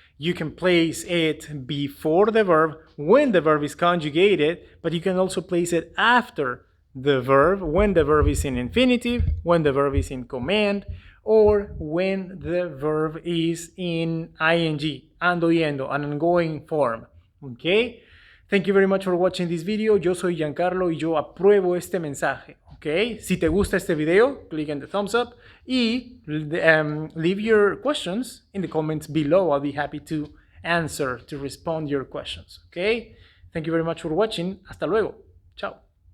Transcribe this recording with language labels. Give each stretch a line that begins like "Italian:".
English: You can place it before the verb when the verb is conjugated, but you can also place it after the verb when the verb is in infinitive, when the verb is in command, or when the verb is in ing, ando yendo, an ongoing form. Okay? Thank you very much for watching this video.
Spanish: Yo soy Giancarlo y yo apruebo este mensaje.
English: Okay?
Spanish: Si te gusta este video,
English: click on the thumbs up y leave your questions in the comments below. I'll be happy to answer, to respond your questions. Okay? Thank you very much for watching.
Spanish: Hasta luego.
English: Ciao.